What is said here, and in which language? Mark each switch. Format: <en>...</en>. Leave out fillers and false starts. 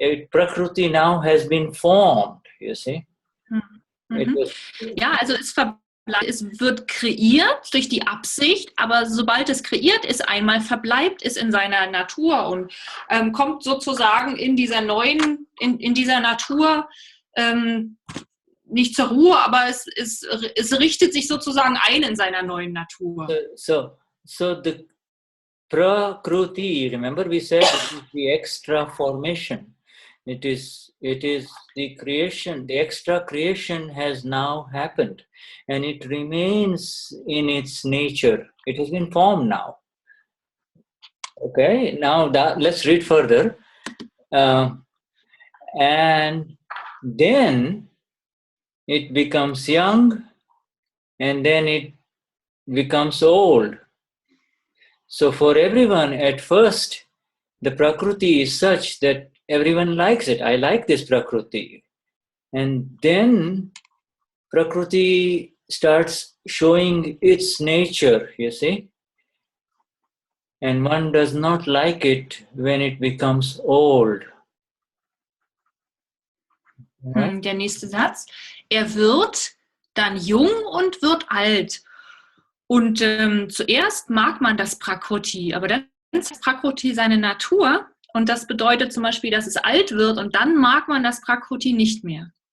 <en>Prakruti now has been formed. You see.</en> <de>Ja, also es es wird kreiert durch die Absicht, aber sobald es kreiert ist, einmal verbleibt es in seiner Natur und kommt sozusagen in dieser neuen, in dieser Natur nicht zur Ruhe, aber es richtet sich sozusagen ein in seiner neuen Natur.</de> <en>So the prakruti, remember we said it is the extra formation. It is the creation, the extra creation has now happened and it remains in its nature. It has been formed now. Okay, now let's read further. And then it becomes young and then it becomes old. So for everyone at first, the prakruti is such that everyone likes it. I like this prakruti. And then prakruti starts showing its nature, you see. And one does not like it when it becomes old. Right?</en> <de>Der nächste Satz. Er wird dann jung und wird alt. Und zuerst mag man das Prakruti, aber dann ist Prakruti seine Natur. Und das bedeutet zum Beispiel, dass es alt wird und dann mag man das Prakruti nicht mehr.</de>